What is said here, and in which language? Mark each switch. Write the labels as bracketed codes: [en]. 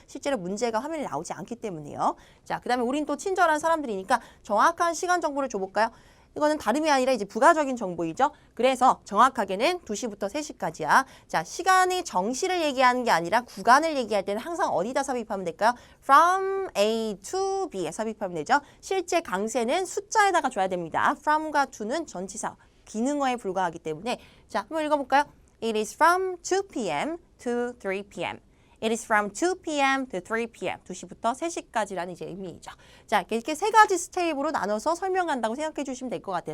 [ko] 실제로 문제가 화면에 나오지 않기 때문에요. 자, 그 다음에 우린 또 친절한 사람들이니까 정확한 시간 정보를 줘볼까요? 이거는 다름이 아니라 이제 부가적인 정보이죠. 그래서 정확하게는 2시부터 3시까지야. 자, 시간의 정시를 얘기하는 게 아니라 구간을 얘기할 때는 항상 어디다 삽입하면 될까요? [en] From A to B에 [ko] 삽입하면 되죠. 실제 강세는 숫자에다가 줘야 됩니다. From과 to는 전치사, 기능어에 불과하기 때문에 자, 한번 읽어볼까요? [en] It is from 2 p.m. to 3 p.m. It is from 2 p.m. to 3 p.m. [ko] 2시부터 3시까지라는 이제 의미이죠. 자, 이렇게 세 가지 스텝으로 나눠서 설명한다고 생각해 주시면 될 것 같아요.